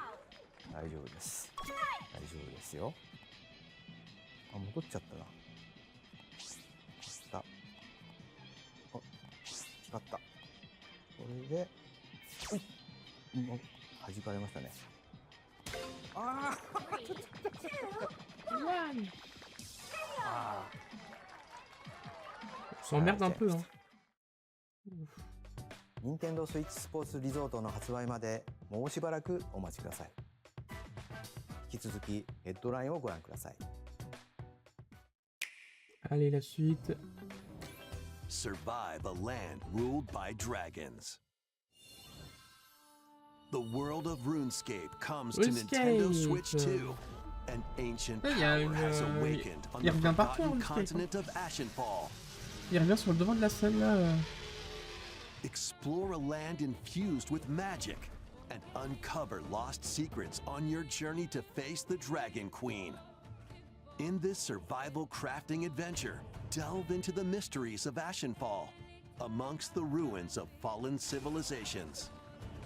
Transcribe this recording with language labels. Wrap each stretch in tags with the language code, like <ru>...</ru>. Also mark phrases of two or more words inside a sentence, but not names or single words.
<ja>大丈夫です。大丈夫ですよ。あ、戻っちゃったな。あ、光った。これで、弾かれましたね。ああ、</ja> <fr>On s'emmerde un peu, hein.</fr> <ja>任天堂スイッチスポーツリゾートの発売までもうしばらくお待ちください。引き続きヘッドラインをご覧ください。</ja> <fr>Allez, la suite.</fr> <en>Survive a land ruled by dragons. The world of RuneScape comes to Nintendo Switch 2. An ancient power has awakened on the forgotten continent of Ashenfall.</en> <fr>Il revient sur le devant de la scène là.</fr> <en>Explore a land infused with magic and uncover lost secrets on your journey to face the Dragon Queen. In this survival crafting adventure, delve into the mysteries of Ashenfall, amongst the ruins of fallen civilizations.</en>